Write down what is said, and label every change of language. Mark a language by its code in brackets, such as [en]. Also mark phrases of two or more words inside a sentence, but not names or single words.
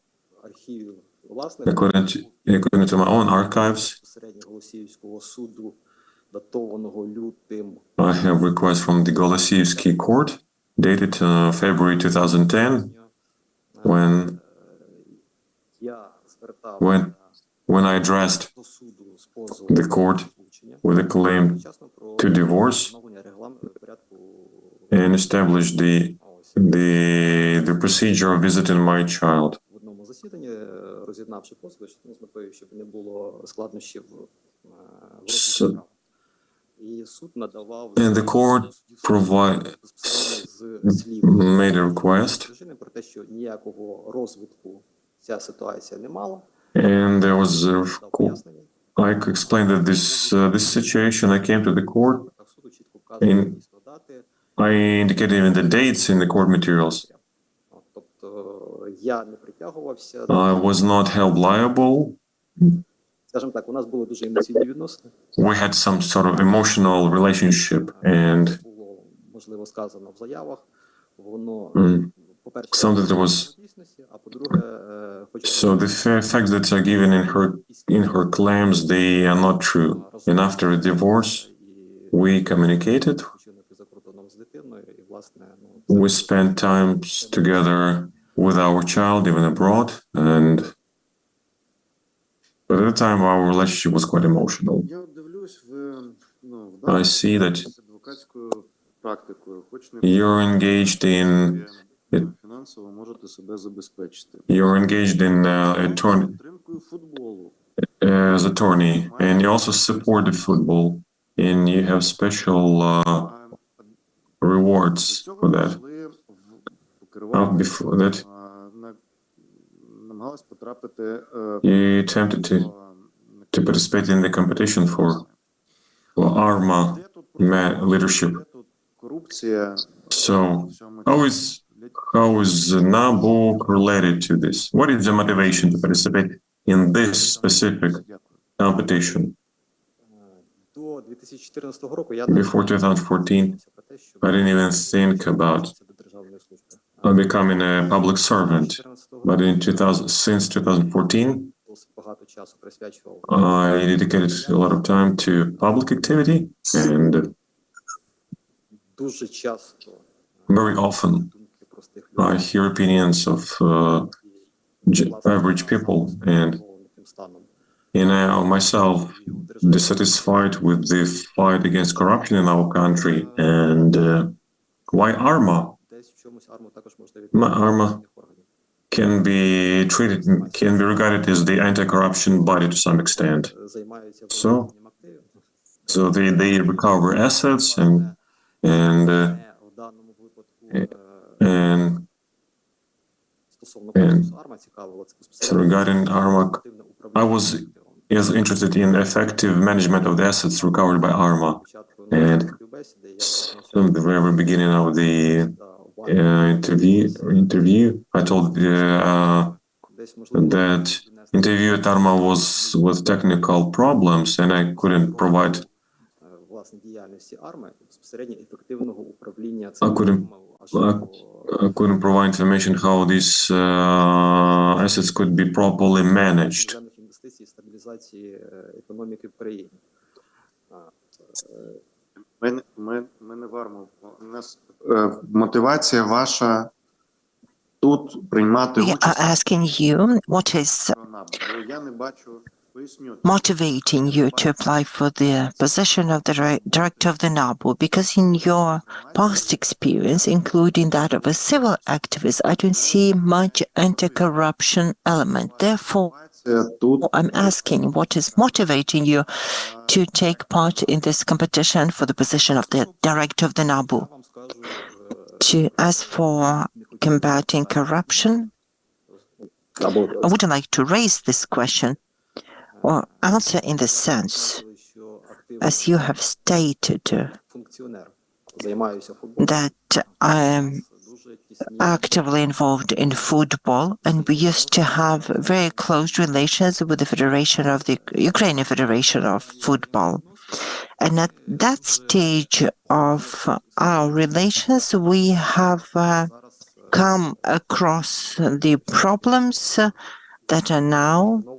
[en] According to my own archives, I have requests from the Голосіївський court dated February 2010, when [uk] Я звертав [en] when I addressed [uk] до суду з позовом [en] the court [uk] розлучення, [en] with a claim [uk] вчасно про [en] to divorce [uk] встановлення порядку [en] and established the procedure of visiting my child. [uk] в одному засіданні, роз'єднавши позови, з метою, щоб не було складнощів в розгляді справ. І суд надавав [en] And the court made a request, [uk] дружини про те, що ніякого розвитку ця ситуація не мала. [en] and there was [uk] Дав пояснення. [en] I explained that this situation. I came to the court. [uk] Так, суду чітко вказано дійсно дати. [en] I indicated even the dates in the court materials. [uk] Тобто я не притягувався. [en] I was not held liable. [uk] Скажімо так, у нас були дуже емоційні відносини. [en] We had some sort of emotional relationship, and [uk] Було, можливо, сказано в заявах. Воно, по-перше, [en] something that was [uk] дійсності, а по-друге, хочу [en] so the facts that are given in her claims, they are not true. And after a divorce, we communicated. [uk] відпочинути за кордоном з дитиною, і, власне, [en] We spent times together with our child, even abroad, and but at the time our relationship was quite emotional. [uk] Я дивлюсь, ви [en] I see that [uk] адвокатською практикою, хоч не [en] you're engaged in [uk] фінансово можете себе забезпечити. [en] you're engaged in attorney [uk] Підтримкою футболу. [en] as attorney, and you also support the football, and you have special rewards for that. Before that, [uk] Намагалась потрапити [en] you attempted to participate in the competition for ARMA leadership. [uk] корупція. [en] So, how is NABU related to this? What is the motivation to participate in this specific competition? [uk] до 2014 року я [en] Before 2014, I didn't even think about becoming a public servant. But since 2014, [uk] багато часу присвячував [en] I dedicated a lot of time to public activity, and [uk] дуже часто [en] very often [uk] думки простих людей, [en] I hear opinions of average people, and [uk] тим станом. [en] myself dissatisfied with the fight against corruption in our country, and why ARMA? [uk] Десь в чомусь АРМА також можна ARMA органів. [en] can be regarded as the anti-corruption body to some extent. [uk] Займаються So, виведенням активів. [en] So they recover assets, and [uk] В даному випадку and стосовно конкурсу АРМА цікавило це so безпосередньо [en] regarding ARMA, [uk] активне управління [en] I was [uk] активами. [en] interested in effective management of the assets recovered by ARMA. [uk] Спочатку And на співбесіді я [en] From the very beginning of the interview, I told [uk] десь можливо [en] that interview at ARMA was with technical problems, and I couldn't provide. [uk] власне діяльності АРМА безпосередньо ефективного управління [en] I couldn't provide information how these assets could be properly managed. [uk] іноземних інвестицій, стабілізації економіки в країні. Ми не вармо. У нас мотивація ваша тут приймати [en] We are [uk] участь. [en] asking you what is [uk] Я не бачу, поясню. [en] motivating you to apply for the position of the director of the NABU, because in your past experience, including that of a civil activist, I don't see much anti-corruption element. Therefore, Тут I'm asking what is motivating you to take part in this competition for the position of the director of the NABU. [uk] Вам скажу, [en] As for combating corruption, I would like to raise this question or answer in the sense, [uk] що активний [en] as you have stated, [uk] функціонер, займаюся футболом, [en] that I am [uk] дуже тісні [en] actively involved in football, and we used to have very close relations with the Federation of the Ukrainian Federation of Football. And at that stage of our relations, we have come across the problems that are now